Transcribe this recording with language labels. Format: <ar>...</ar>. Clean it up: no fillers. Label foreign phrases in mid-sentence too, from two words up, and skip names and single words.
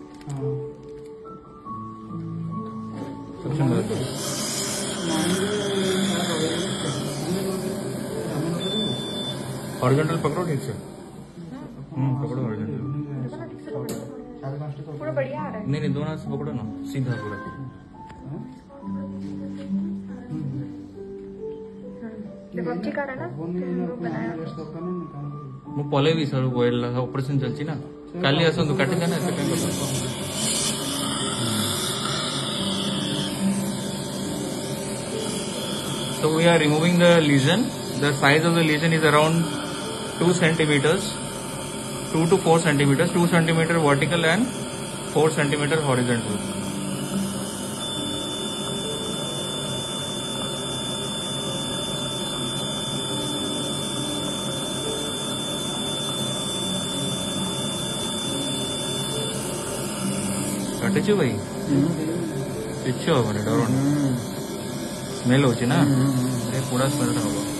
<hi>हॉरिजॉन्टल पकड़ो ठीक से। पकड़ो हॉरिजॉन्टल। पूरा बढ़िया आ रहा है। नहीं नहीं, दोनों हाथ से पकड़ो ना, सीधा पूरा। देखो अच्छी कर रहा है ना, बनाया</hi> <or>ମୁଁ ପଳେଇବି ସାର୍ ଅପରେସନ ଚାଲିଛି ନା, କାଲି ଆସନ୍ତୁ କାଟିଦେନା ଏତେ କାଇଁ କଥା।</or> <en>So we are removing the lesion. The size of the lesion is around 2 centimeters, 2 to 4 centimeters, 2 centimeter vertical and 4 centimeter horizontal.</en> <or>କାଟିଛୁ ଭାଇ? କିଛି ହବନି, ଡରନି। ସ୍ମେଲ ହଉଛି ନା, ପୋଡ଼ା ସ୍ମେଲଟା ହବ।</or>